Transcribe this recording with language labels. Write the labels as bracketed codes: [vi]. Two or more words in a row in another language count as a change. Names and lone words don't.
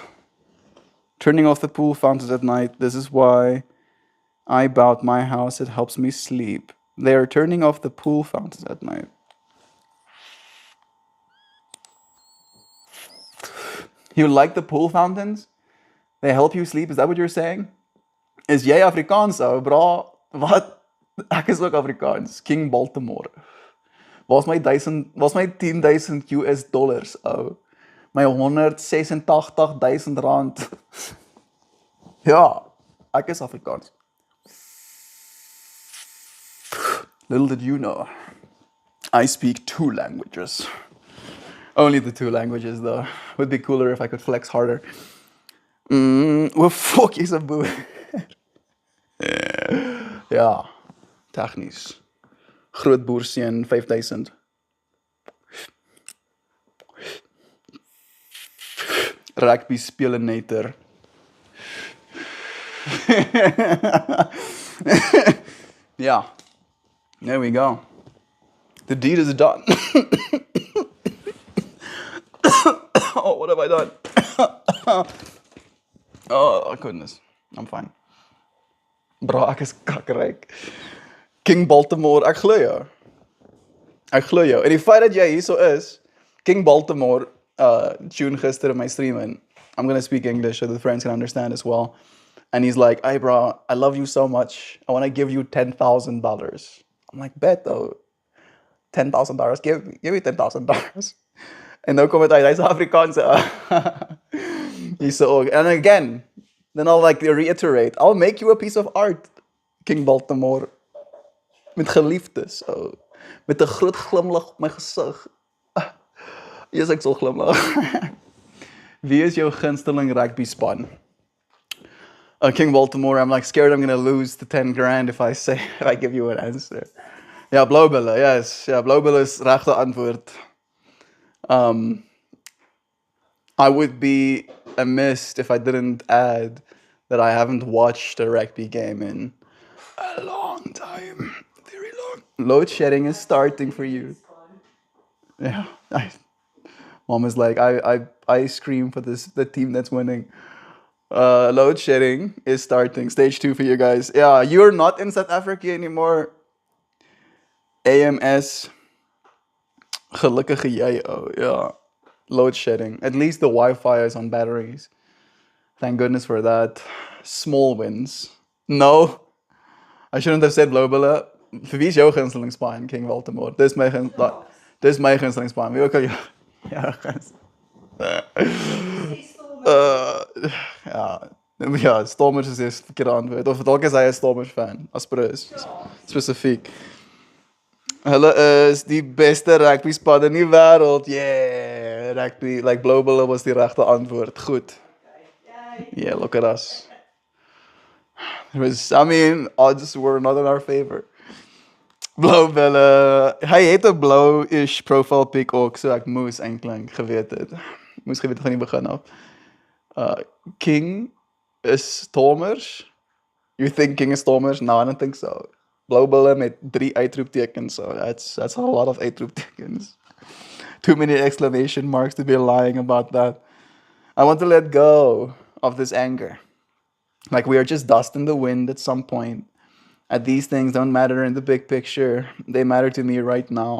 [en] Turning off the pool fountains at night. This is why I bought my house. It helps me sleep. They are turning off the pool fountains at night. You like the pool fountains? They help you sleep? Is that what you're saying? [af] Is jy Afrikaans, ou, bra? Wat? Ek is ook Afrikaans. King Baltimore. Waar's my 10,000 US dollars, ou? My 186,000 rand. Ja, ek is Afrikaans. [en] Little did you know, I speak 2 languages. Only the 2 languages, though. Would be cooler if I could flex harder. What fuck is a boer? [af] Ja, technisch. Groot boerseun, 5,000. Rugby spelenator. [en] Yeah, there we go. The deed is done. Oh, what have I done? Oh, goodness. I'm fine. Bro, [af] ek is kakryk. King Baltimore, ek glo jou. En die feit dat jy hier so is, King Baltimore tune gister in my stream in. [en] I'm going to speak English so the friends can understand as well. And he's like, hey bro, I love you so much. I want to give you $10,000. I'm like, bet though. $10,000. Give me $10,000. [af] En nou kom het uit, hy's Afrikaanse. [en] He's so, and again, then I'll like reiterate, I'll make you a piece of art, King Baltimore. [af] Met geliefdes, oh. Met 'n groot glimlag op my gesig. Yes, ek sal glimlag. Wie is jou gunsteling rugby span? [en] King Baltimore, I'm like scared I'm gonna lose the 10 grand if I give you an answer. [af] Ja, Blaubulle, yes. Ja, Blaubulle is regte antwoord. [en] I would be amiss if I didn't add that I haven't watched a rugby game in a long time. Very long. Load shedding is starting for you. Yeah. Mom is like, I scream for the team that's winning. Load shedding is starting. Stage 2 for you guys. Yeah, you're not in South Africa anymore. [af] AMS. Gelukkige jij. [en] Oh, yeah. Load shedding. At least the Wi-Fi is on batteries. Thank goodness for that. Small wins. No, I shouldn't have said Blobele. [af] Vir wie is jou gunstelingspaan, King Baltimore? Dis my gunstelingspaan. Wie ook al jou. Ja, ja. Ja, Stormers is die verkeerde antwoord. Of dalk is hy 'n Stormers fan. Asperus. Spesifiek. Hulle is die beste rugby span in die wêreld. [en] Yeah, rugby like [af] Blobele was die regte antwoord. Goed. [en] Yeah, look at us. It was, I mean, odds were not in our favor. [af] Blou belle. Hy het 'n blou-ish [en] profile pic [af] ook, so ek moes eintlik geweet het. Moes geweet het van die begin af. [en] King is Stormers. You think King is Stormers? No, I don't think so. [af] Blou belle met 3 uitroeptekens. [en] So that's a lot of uitroeptekens. Too many exclamation marks to be lying about that. I want to let go of this anger. Like we are just dust in the wind at some point. And these things don't matter in the big picture. They matter to me right now.